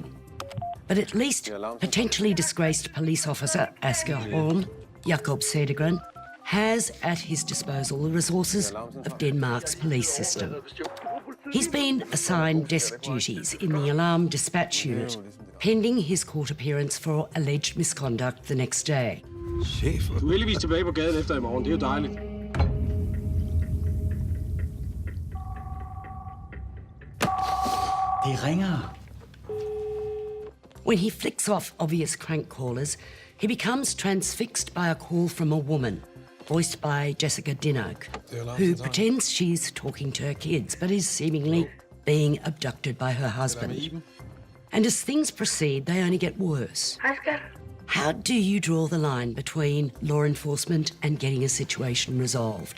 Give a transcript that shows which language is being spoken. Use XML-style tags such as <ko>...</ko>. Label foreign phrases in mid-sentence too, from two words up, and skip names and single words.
<en>But at least potentially disgraced police officer Asger Horn, Jakob Cedergren, has at his disposal the resources of Denmark's police system. He's been assigned desk duties in the alarm dispatch unit, pending his court appearance for alleged misconduct the next day.</en> <da>Chef, du er heldigvis tilbage på gaden efter i morgen. Det er jo dejligt. Det ringer.</da> <en>When he flicks off obvious crank callers, he becomes transfixed by a call from a woman, voiced by Jessica Dinnock, who pretends she's talking to her kids, but is seemingly being abducted by her husband. And as things proceed, they only get worse. How do you draw the line between law enforcement and getting a situation resolved?</en>